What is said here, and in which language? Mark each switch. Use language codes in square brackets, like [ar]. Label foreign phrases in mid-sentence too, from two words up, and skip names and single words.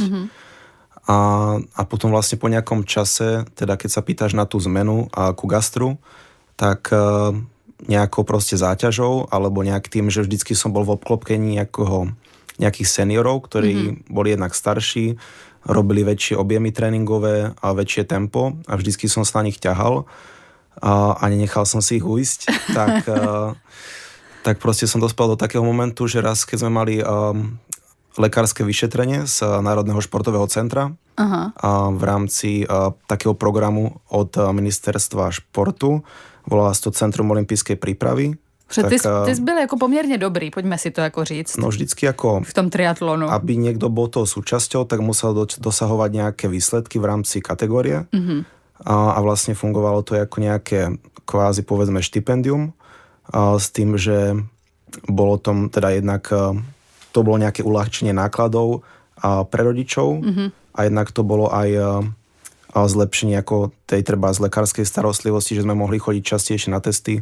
[sk] A potom vlastne po nejakom čase, teda keď sa pýtaš na tú zmenu ku gastru, tak nejakou proste záťažou, alebo nejak tým, že vždycky som bol v obklopkení nejakých seniorov, ktorí boli jednak starší, robili väčšie objemy tréningové a väčšie tempo a vždycky som sa na nich ťahal a nenechal som si ich uísť, tak proste som dospel do takého momentu, že raz, keď sme mali lekárske vyšetrenie z Národného športového centra v rámci takého programu od ministerstva športu, volá sa to Centrum olympijskej prípravy. [cs] Ty jsi byl jako poměrně dobrý, pojďme si to jako říct. No vždycky jako v tom triatlonu. [sk] Aby niekto bol toho súčasťou, tak musel dosahovať nejaké výsledky v rámci kategórie. A vlastne fungovalo to ako nejaké kvázi povedzme štipendium s tým, že bolo tom teda jednak to bolo nejaké uľahčenie nákladov pre rodičov a jednak to bolo aj zlepšenie ako tej treba z lekárskej starostlivosti, že sme mohli chodiť častejšie na testy.